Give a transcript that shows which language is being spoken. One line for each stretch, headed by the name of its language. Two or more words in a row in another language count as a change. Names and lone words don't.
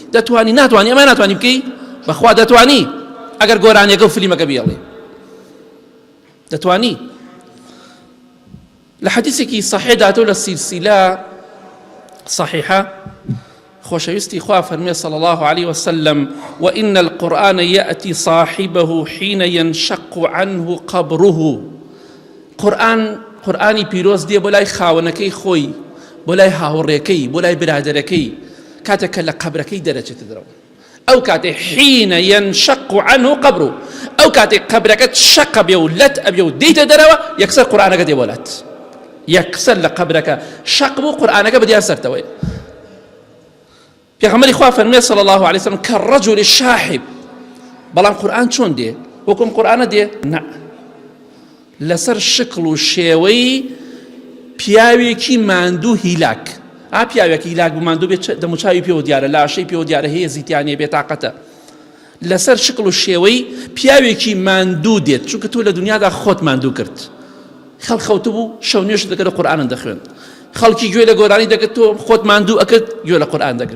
Central Kurdish: دەتوانی؟ ناتوانی؟ ئەمە ناتوانی بکەی؟ بەخوا دەتوانی، ئەگەر گۆرانیەکە و فلیمەکە بیڵێ دەتوانی. لە حەدیثێکی صحیح داتەوە لە سیلسیلە صحیحە، خۆشەویستی خوا فەرمێ
Arabic: صلی الله عليه وسلم وإن القرآن يأتي صاحبه حين ينشق عنه قبره.
Central Kurdish: قورئانی پیرۆز دێ بۆ لای خاوەنەکەی خۆی، بۆ لای هاوڕێکەی، بۆ لای برادەرەکەی، کاتێککە لە قەبرەکەی دەرەچێتە دەرەوە. ئەو کاتێ
Arabic: حين ينشق عنه قبره،
Central Kurdish: ئەو کاتێک قەبرەکەت شەق بێ و لەت ئەبێ و دێیتە دەرەوە، یەکسەر قورئانەکە دێ وەلات، یەکسەر لە قەبرەکە شەق بوو، قورئانەکە بەدیار سەرتەوەی. پێغەمبەری خوا فەرمێ
Arabic: صلی الله عليه وسلم كالرجل الشاحب.
Central Kurdish: بەڵام قورئان چۆن دێ؟ وەکوم قورئانە دێ؟ نە، لەسەر شکڵ و شێوەی پیاوێکی ماندوو هیلاک. پیاوێکی هیلاک بوو ماندوو بێت، دەموچاوی پێوە دیارە، لاشەی پێوە دیارە، هەیە زیتیانێ، بێتاقەتە. لەسەر شکڵ و شێوەی پیاوێکی ماندوو دێت، چونکە تۆ لە دنیادا خۆت ماندوو کرد، خەڵخەوتە بوو، شەو نوێژ دەکرد، قورئانت دەخوێن، خەڵکی گوێ لە گۆرانی دەکرد، تۆ خۆت ماندوو ئەکرد، گوێ لە قورئان دەگرت.